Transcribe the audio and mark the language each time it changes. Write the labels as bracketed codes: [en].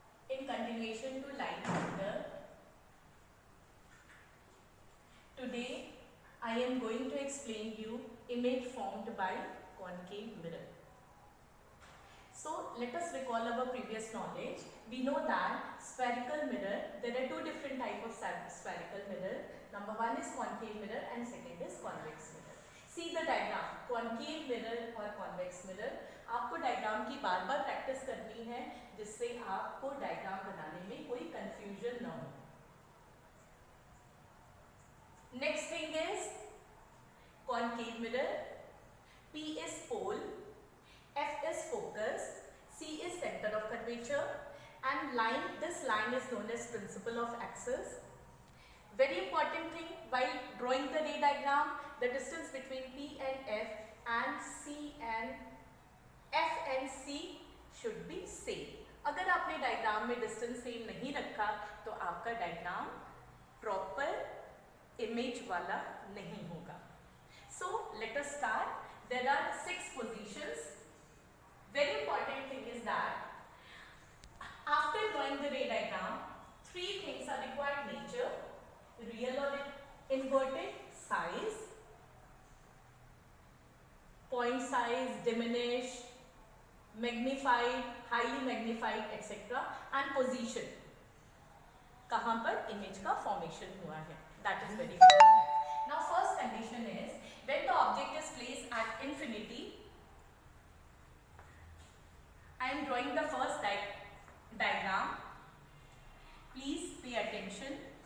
[en] In continuation to line chapter, today I am going to explain you image formed by concave mirror. So let us recall our previous knowledge. We know that spherical mirror, there are two different types of spherical mirror. Number one is concave mirror and second is convex mirror. See the diagram, concave mirror और convex mirror. [hi] आपको diagram की बार बार practice करनी है जिससे आपको diagram बनाने में कोई कंफ्यूजन ना हो. [en] Next thing is concave mirror. P is pole, F is focus, C is center of curvature, and this line is known as principle of axis. Very important thing while drawing the ray diagram, the distance between P and F and C and F and C should be same. [hi] अगर आपने diagram में distance same नहीं रखा तो आपका diagram proper image वाला नहीं होगा. [en] So let us start. There are 6 positions. Very important thing is that after drawing the ray diagram, 3 things are required: nature, real or inverted, size, point size, diminish, magnified, highly magnified, etc. and position. [hi] कहाँ पर image का formation हुआ है. [en] That is very important. Now first condition is when the object is placed at infinity. I am drawing the first diagram. Please pay attention.